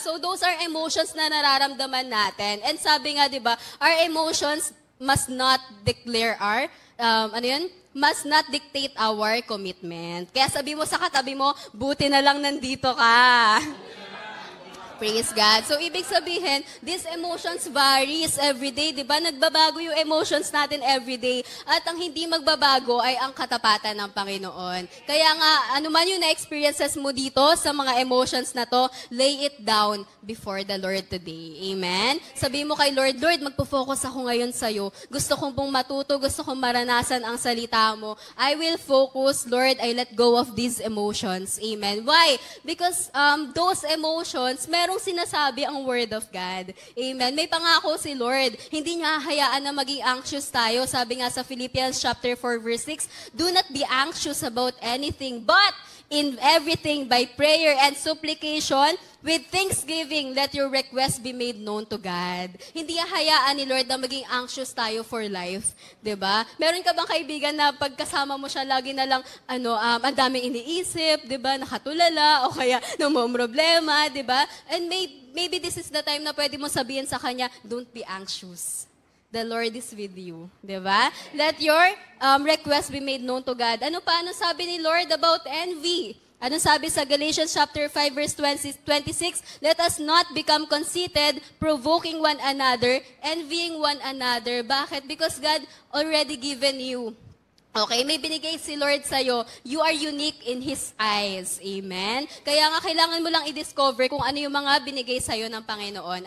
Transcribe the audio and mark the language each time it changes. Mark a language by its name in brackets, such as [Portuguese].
[Filipino] So those are emotions na nararamdaman natin. And sabi nga, di ba, [English] our emotions must not declare our must not dictate our commitment. [Filipino] Kaya sabi mo sa katabi mo, buti na lang nandito ka. Praise God. [English] So, [Filipino] ibig sabihin, [English] these emotions varies every day, di ba? [Filipino] Nagbabago yung emotions natin [English] every day. [Filipino] At ang hindi magbabago ay ang katapatan ng Panginoon. Kaya nga, ano man yung na-experiences mo dito sa mga emotions na to, [English] lay it down before the Lord today. [Filipino] Amen? Sabi mo kay Lord, Lord, magpo-focus ako ngayon sa'yo. Gusto kong pong matuto, gusto kong maranasan ang salita mo. [English] I will focus, Lord, I let go of these emotions. Amen? Why? Because those emotions, [Filipino] merong sinasabi ang [English] Word of God. Amen. [Filipino] May pangako si Lord. Hindi niya hayaan na maging anxious tayo. Sabi nga sa [English] Philippians chapter 4 verse 6, do not be anxious about anything, but in everything by prayer and supplication, with thanksgiving, let your request be made known to God. [Filipino] Hindi hayaan ni Lord na maging anxious tayo [English] for life. [Filipino] 'Di ba? Meron ka bang kaibigan na pagkasama mo siya, lagi na lang, ang daming iniisip, 'di ba? Nakatulala, o kaya namomroblema, 'di ba? And maybe this is the time na pwede mo sabihin sa kanya, [English] don't be anxious. The Lord is with you. Diba? Let your request be made known to God. [Filipino] Ano sabi ni Lord [English] about envy? [Filipino] Ano sabi sa Galatians chapter 5 verse 26? [English] Let us not become conceited, provoking one another, envying one another. [Filipino] Bakit? [English] Because God already given you. Okay, [Filipino] may binigay si Lord sa'yo. [English] You are unique in His eyes. Amen? [Filipino] Kaya nga, kailangan mo lang i-discover kung ano yung mga binigay sa'yo ng Panginoon.